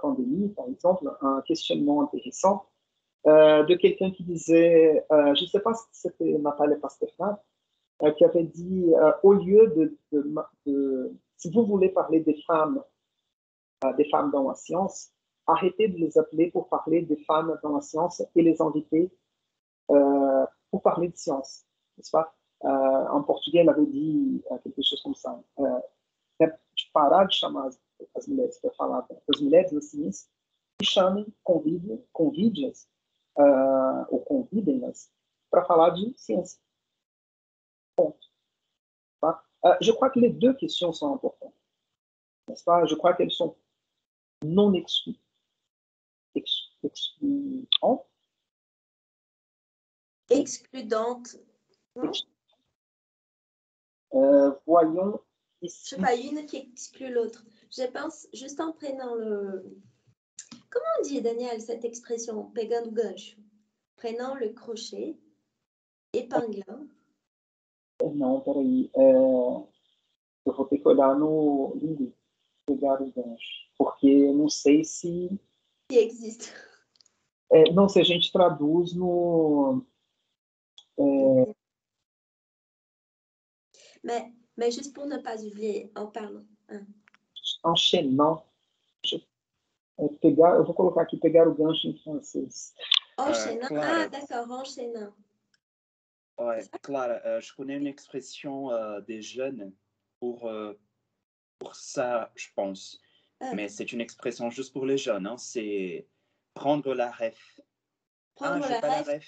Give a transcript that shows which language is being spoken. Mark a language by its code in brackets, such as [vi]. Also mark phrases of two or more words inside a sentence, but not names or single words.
[fr] pandémie, par exemple, un questionnement intéressant de quelqu'un qui disait, je ne sais pas si c'était Nathalie Pasternak, qui avait dit, au lieu si vous voulez parler des femmes dans la science, arrêtez de les appeler pour parler des femmes dans la science et les inviter pour parler de science, n'est-ce pas? En portugais, elle avait dit quelque chose comme ça. [pt] Parar de chamar as mulheres para falar das mulheres da ciência e chamem, convide-as ou convidem-nas para falar de ciência. Ponto. Tá? [fr] Je crois que les deux questions sont importantes, n'est-ce pas? Je crois qu'elles sont non excluantes. Excludante. Voyons ici. Je sais pas, une qui exclut l'autre. Je pense, juste en prenant le... Comment on dit, Daniel, cette expression, [pt] pegando gancho? [fr] Prenant le crochet, épinglant. [pt] Não, peraí. Eu vou ter que olhar no livro, pegar o gancho, porque não sei se... [fr] Qui existe. [pt] Não, se a gente traduz no... [fr] Mais juste pour ne pas oublier, en parlant. Enchaînant. [pt] Eu vou colocar aqui, pegar o gancho em francês. [fr] Enchaînant. Ah, d'accord, enchaînant. Ouais, Clara, je connais une expression des jeunes pour ça, je pense. Mais c'est une expression juste pour les jeunes, hein, c'est prendre la ref. Prendre la ref.